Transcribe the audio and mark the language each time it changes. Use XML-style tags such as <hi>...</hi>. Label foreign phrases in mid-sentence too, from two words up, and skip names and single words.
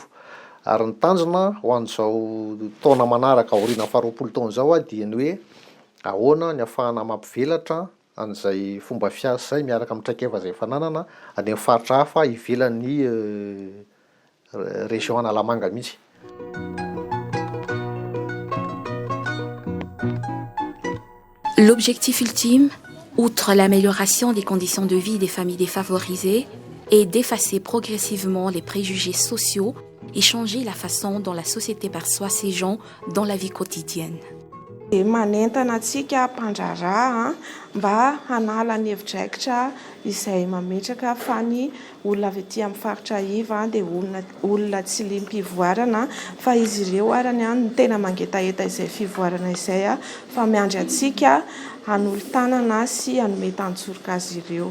<mg>Ary ny tanjona ho an'izao taona manaraka aoriana 20 taona izao dia ny hoe ahoana ny ahafahana mampivelatra an'izay fomba fiasa izay miaraka amin'ny traikefa izay fananana any amin'ny faritra hafa ivelan'ny région Analamanga mihitsy.</mg> <fr>L'objectif ultime, outre l'amélioration des conditions de vie des familles défavorisées, est d'effacer progressivement les préjugés sociaux et changer la façon dont la société perçoit ces gens dans la vie quotidienne.</fr> <mg>Manentana antsika mpandrarà mba hanala ny hevidraikitra izay mametraka fa ny olona avy aty amin'ny faritra iva dia olona tsy lim-pivoarana fa izy ireo arany ny tena mangetaeta izay fivoarana izay fa miandry antsika hanolo-tanana sy hanome tantsorika azy ireo.</mg>